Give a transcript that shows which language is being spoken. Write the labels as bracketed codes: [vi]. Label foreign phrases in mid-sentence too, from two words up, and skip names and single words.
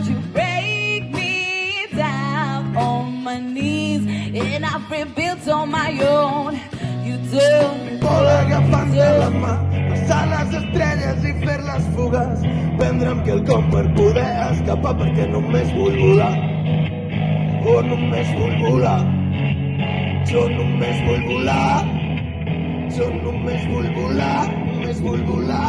[en] You break me down on my knees, and I rebuild on my own. You do. [ca] Vol agafant de la mà, passar les estrelles i fer les fugues, prendre'm quelcom per poder escapar, perquè només vull volar. Oh, només vull volar. Jo només vull volar. Jo només vull volar. Només vull volar.